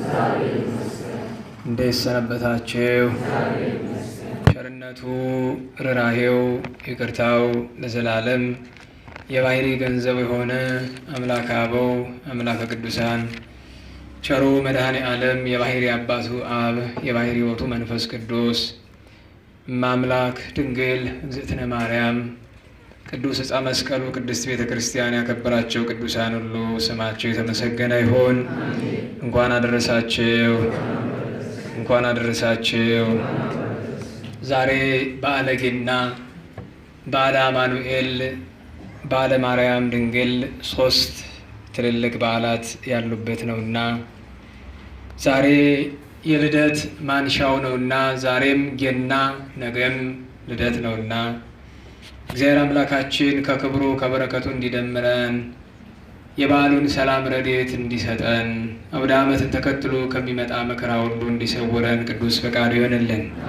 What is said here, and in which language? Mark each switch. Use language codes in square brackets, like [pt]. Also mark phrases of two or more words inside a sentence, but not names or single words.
[am] እንዴት ሰነበታችሁ? ቸርነቱ ርኅራኄው ይቅርታው ለዘላለም የባሕሪ ገንዘብ የሆነ [gez] አምላከ አበው አምላከ ቅዱሳን [am] ቸሩ መድኃኔ ዓለም የባሕሪ አባቱ አብ የባሕሪ ሕይወቱ መንፈስ ቅዱስ እማምላክ ድንግል እግዝእትነ ማርያም ቅዱስ ዕፀ መስቀሉ ቅድስት ቤተ ክርስቲያን ያከበራቸው ቅዱሳን ሁሉ ስማቸው የተመሰገነ ይሁን። እንኳን አደረሳችሁ፣ እንኳን አደረሳችሁ። ዛሬ በዓለ ገና፣ በዓለ አማኑኤል፣ በዓለ ማርያም ድንግል ሶስት ትልልቅ በዓላት ያሉበት ነውና ዛሬ የልደት ማንሻው ነውና ዛሬም ገና ነገም ልደት ነውና እግዚአብሔር አምላካችን ከክብሩ ከበረከቱ እንዲደምረን የበዓሉን ሰላም ረድኤት እንዲሰጠን አውደ ዓመትን ተከትሎ ከሚመጣ መከራ ሁሉ እንዲሰውረን ቅዱስ ፈቃዱ ይሆንልን።